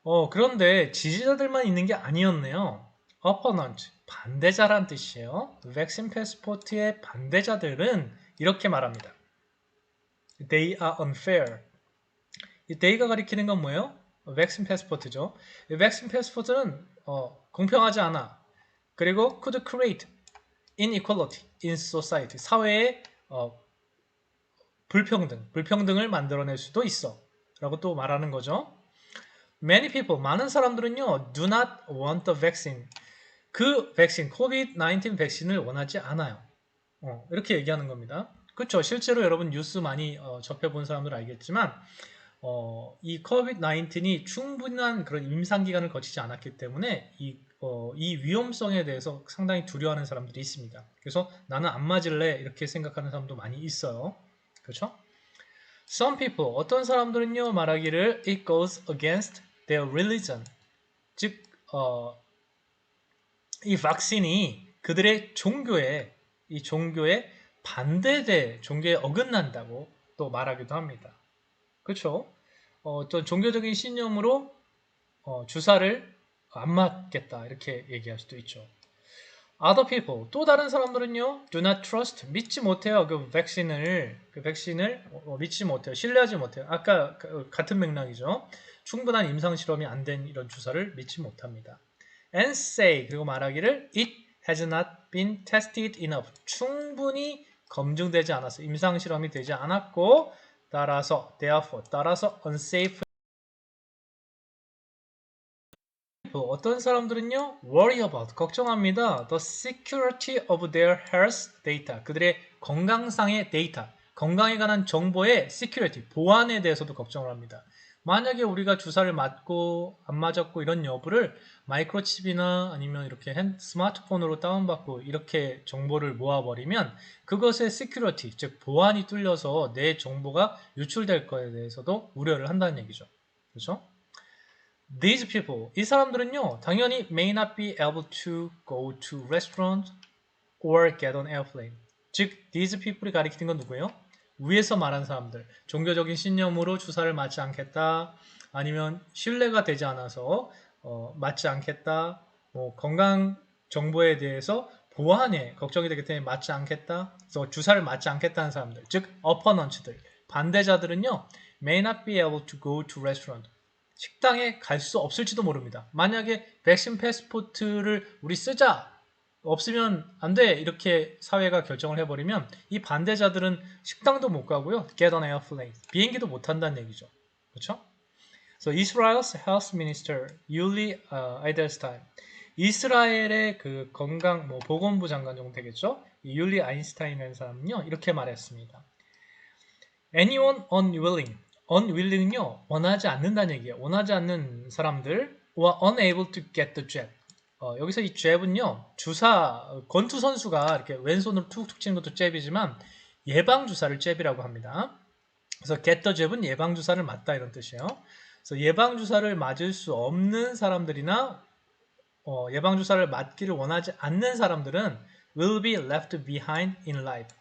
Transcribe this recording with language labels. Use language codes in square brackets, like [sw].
[ko] 그런데 지지자들만 있는 게 아니었네요. opponent, 반대자란 뜻이에요. 백신 패스포트의 반대자들은 이렇게 말합니다. [en] They are unfair. [ko] 이 they가 가리키는 건 뭐예요? 백신 패스포트죠. 이 백신 패스포트는 공평하지 않아. [en] 그리고 could create inequality in society. [ko] 사회에 불평등을 만들어낼 수도 있어. 라고 또 말하는 거죠. [en] Many people, [ko] 많은 사람들은요, [en] do not want the vaccine. [ko] 그 백신, COVID-19 백신을 원하지 않아요. 이렇게 얘기하는 겁니다. 그렇죠. 실제로 여러분 뉴스 많이 접해본 사람들 알겠지만 이 COVID-19이 충분한 그런 임상기간을 거치지 않았기 때문에 이 위험성에 대해서 상당히 두려워하는 사람들이 있습니다. 그래서 나는 안 맞을래 이렇게 생각하는 사람도 많이 있어요. 그렇죠? [en] Some people, [ko] 어떤 사람들은요 말하기를 [en] it goes against their religion. [ko] 즉, 이 vakcin이 그들의 종교에 반대돼, 종교에 어긋난다고 또 말하기도 합니다. 그렇죠? 어떤 종교적인 신념으로 주사를 안 맞겠다 이렇게 얘기할 수도 있죠. [en] Other people, [ko] 또 다른 사람들은요, [en] do not trust, [ko] 믿지 못해요. 그 백신을 믿지 못해요. 신뢰하지 못해요. 아까 같은 맥락이죠. 충분한 임상 실험이 안 된 이런 주사를 믿지 못합니다. [en] And say, [ko] 그리고 말하기를 [en] it has not been tested enough. [ko] 충분히 검증되지 않았어. 임상 실험이 되지 않았고, 따라서 unsafe. 어떤 사람들은요, [en] worry about, [ko] 걱정합니다. [en] The security of their health data. [ko] 그들의 건강상의 데이터, 건강에 관한 정보의 security, 보안에 대해서도 걱정을 합니다. 만약에 우리가 주사를 맞고 안 맞았고 이런 여부를 마이크로칩이나 아니면 이렇게 스마트폰으로 다운받고 이렇게 정보를 모아버리면 그것의 시큐리티, 즉 보안이 뚫려서 내 정보가 유출될 거에 대해서도 우려를 한다는 얘기죠. 그렇죠? [en] These people, [ko] 이 사람들은요, 당연히 [en] may not be able to go to restaurant or get on airplane. [ko] 즉, [en] these people [ko] 이 가리키는 건 누구예요? 위에서 말한 사람들. 종교적인 신념으로 주사를 맞지 않겠다. 아니면 신뢰가 되지 않아서 맞지 않겠다. 뭐 건강 정보에 대해서 보안에 걱정이 되기 때문에 맞지 않겠다. 그래서 주사를 맞지 않겠다는 사람들. 즉, opponents들. [en] 반대자들은요, may not be able to go to restaurant. [ko] 식당에 갈 수 없을지도 모릅니다. 만약에 백신 패스포트를 우리 쓰자. 없으면 안 돼. 이렇게 사회가 결정을 해버리면 이 반대자들은 식당도 못 가고요. [en] Get on airplane. [ko] 비행기도 못 탄다는 얘기죠. [en] 그렇죠? So Israel's health minister Yuli Edelstein. [ko] 이스라엘의 그 건강 보건부 장관 정도 되겠죠? 이 율리 아인슈타인이라는 사람은요. 이렇게 말했습니다. [en] Anyone unwilling. [ko] unwilling은요. 원하지 않는다는 얘기예요. 원하지 않는 사람들 [en] or unable to get the jab. [ko] 여기서 이 잽은요, 권투 선수가 이렇게 왼손으로 툭툭 치는 것도 잽이지만, 예방주사를 잽이라고 합니다. 그래서 get the jab은 예방주사를 맞다 이런 뜻이에요. 그래서 예방주사를 맞을 수 없는 사람들이나, 예방주사를 맞기를 원하지 않는 사람들은 [en] will be left behind in life.